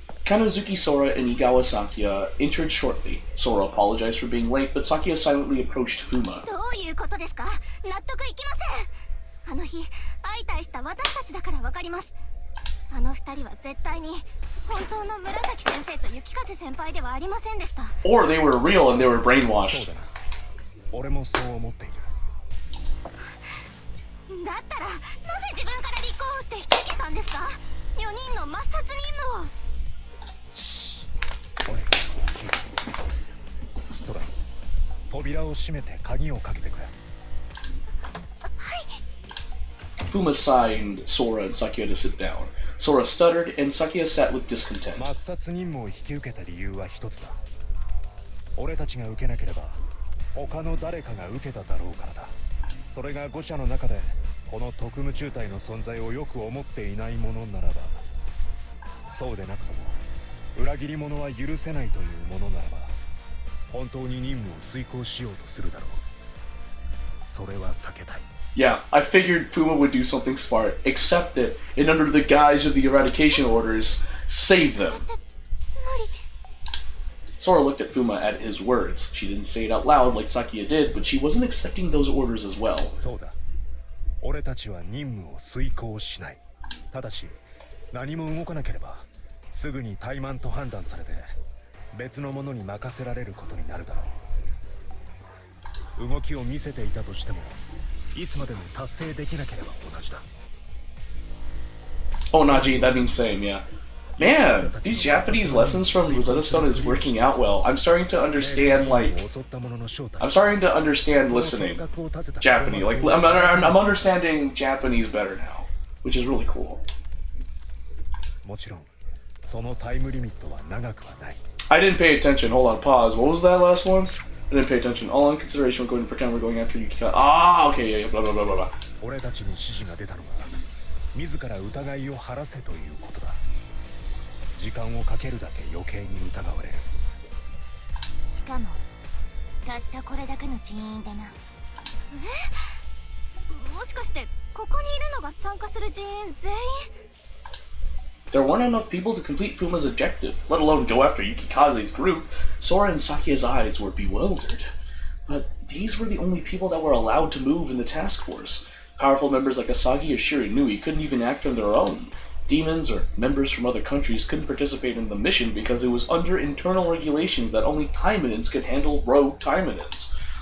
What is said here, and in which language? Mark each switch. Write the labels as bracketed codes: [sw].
[en] Kanozuki Sora and Igawa Sakia entered shortly. Sora apologized for being late, but Sakia silently approached Fuma. [ja] どういうことですか？納得いきません。あの日相対した私たちだからわかります。あの二人は絶対に本当の紫先生と雪風先輩ではありませんでした。 [en] Or they were real and they were [ja] そう [en] brainwashed. [ja] だな。俺もそう思っている。だったらなぜ自分から立候補して引き受けたんですか？4人の抹殺任務を。おい、聞いて。そうだ。扉を閉めて鍵をかけてくれ。 [en] Fuma signed Sora and Sakia to sit down. Sora stuttered, and Sakia sat with discontent. [ja] 抹殺任務を引き受けた理由は一つだ。俺たちが受けなければ他の誰かが受けただろうからだ。それが5社の中でこの特務中隊の存在をよく思っていないものならば、そうでなくとも裏切り者は許せないというものならば、本当に任務を遂行しようとするだろう。それは避けたい。 [en] Yeah, I figured Fuma would do something smart, accept it, and under the guise of the eradication orders, save them. [ja] つまり [en] Sora looked at Fuma at his words. She didn't say it out loud like Sakia did, but she wasn't accepting those orders as well. [ja] そうだ。俺たちは任務を遂行しない。ただし、何も動かなければ、すぐに怠慢と判断されて、別の者に任せられることになるだろう。動きを見せていたとしても、いつまでも達成できなければ同じだ。 [en] Oh, Naji, that means same, yeah. Man, these Japanese lessons from Rosetta Stone is working out well. I'm starting to understand, like, I'm starting to understand listening Japanese. Like, I'm understanding Japanese better now, which is really cool. [ja] もちろん、そのタイムリミットは長くはない。 [en] I didn't pay attention. Hold on, pause. What was that last one? I didn't pay attention. All in consideration, we're going to pretend we're going after Yukika. Ah, okay, yeah, blah, blah, blah, blah, blah. [ja] 俺たちに指示が出たのは、自ら疑いを晴らせということだ。時間をかけるだけ余計に疑われる。しかもたったこれだけの人員でな。もしかしてここにいるのが参加する人員全員？ [en] There weren't enough people to complete Fuma's objective, let alone go after Yukikaze's group. Sora and Sakia's eyes were bewildered. But these were the only people that were allowed to move in the task force. Powerful members like Asagi or Shiranui couldn't even act on their own. Demons or members from other countries couldn't participate in the mission because it was under internal regulations that only Taimanins could handle rogue Taimanins.